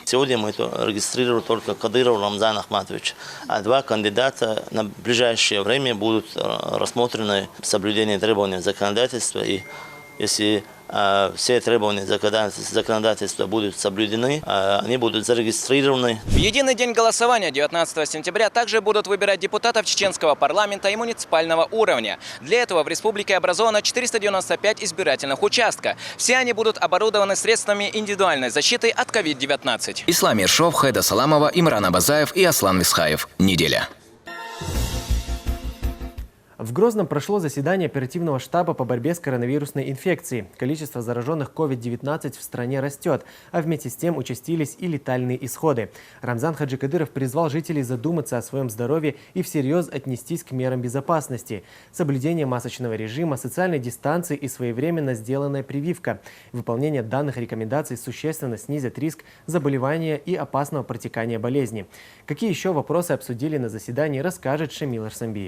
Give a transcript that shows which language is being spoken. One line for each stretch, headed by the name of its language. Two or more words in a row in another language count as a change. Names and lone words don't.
Russian: Сегодня мы регистрируем только Кадыров Рамзан Ахматович, а два кандидата на ближайшее время будут рассмотрены соблюдение требований законодательства, и если все требования законодательства будут соблюдены, они будут зарегистрированы. В единый день голосования 19 сентября также будут выбирать депутатов чеченского парламента и муниципального уровня. Для этого в республике образовано 495 избирательных участков. Все они будут оборудованы средствами индивидуальной защиты от COVID-19. Ислам Ершов, Хайда Саламова, Имран Абазаев и Аслан Висхаев. Неделя. В Грозном прошло заседание оперативного штаба по борьбе с коронавирусной инфекцией. Количество зараженных COVID-19 в стране растет, а вместе с тем участились и летальные исходы. Рамзан Хаджи Кадыров призвал жителей задуматься о своем здоровье и всерьез отнестись к мерам безопасности. Соблюдение масочного режима, социальной дистанции и своевременно сделанная прививка. Выполнение данных рекомендаций существенно снизит риск заболевания и опасного протекания болезни. Какие еще вопросы обсудили на заседании, расскажет Шамил Арсамбиев.